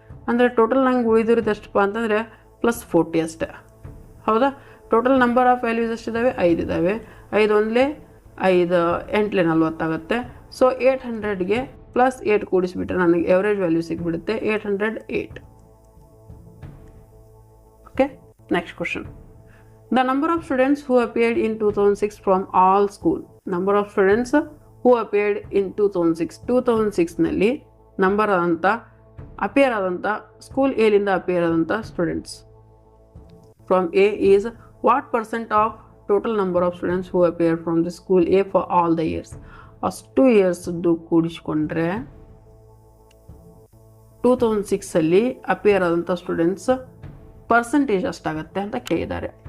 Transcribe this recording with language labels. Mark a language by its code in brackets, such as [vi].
[kn] ಅಂದರೆ ಟೋಟಲ್ ನಂಗೆ ಉಳಿದಿರೋದು ಎಷ್ಟಪ್ಪ ಅಂತಂದರೆ ಪ್ಲಸ್ 40 ಅಷ್ಟೇ. ಹೌದಾ? Total number of values ಎಷ್ಟಿದ್ದಾವೆ? 5 ಇದ್ದಾವೆ. 5 ಒಂದಲೇ 5 8 40 ಆಗುತ್ತೆ. ಸೊ 800ಗೆ ಪ್ಲಸ್ 8 ಕೂಡಿಸ್ಬಿಟ್ರೆ ನನಗೆ average value ಸಿಗ್ಬಿಡುತ್ತೆ 808. [en] Okay, next question. The number of students who appeared in 2006 from all school. Number of students who appeared in 2006. [kn] 2006ನಲ್ಲಿ number ಆದಂಥ ಅಪಿಯರ್ ಆದಂಥ ಸ್ಕೂಲ್ ಎಲಿಂದ ಅಪಿಯರ್ ಆದಂಥ students [en] From A is what percent of total number of students who appear from the school A for all the years. [kn] ಅಷ್ಟು ಇಯರ್ಸ್ದು ಕೂಡಿಸ್ಕೊಂಡ್ರೆ 2006ಅಲ್ಲಿ appear ಆದಂಥ students percentage ಅಷ್ಟಾಗತ್ತೆ ಅಂತ ಕೇಳಿದ್ದಾರೆ.